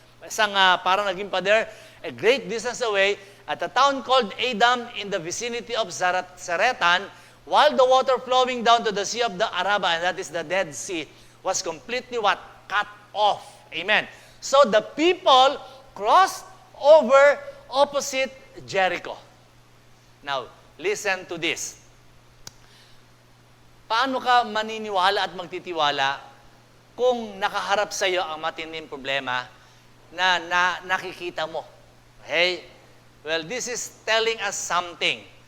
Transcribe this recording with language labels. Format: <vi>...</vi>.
<tl>Isang parang naging pader,</tl> <en>a great distance away, at a town called Adam in the vicinity of Zaretan, while the water flowing down to the Sea of the Araba, and that is the Dead Sea, was completely what? Cut off. Amen. So the people crossed over opposite Jericho. Now, listen to this.</en> <tl>Paano ka maniniwala at magtitiwala kung nakaharap sa iyo ang matinding problema na nakikita mo?</tl> <en>Okay? Well, this is telling us something.</en>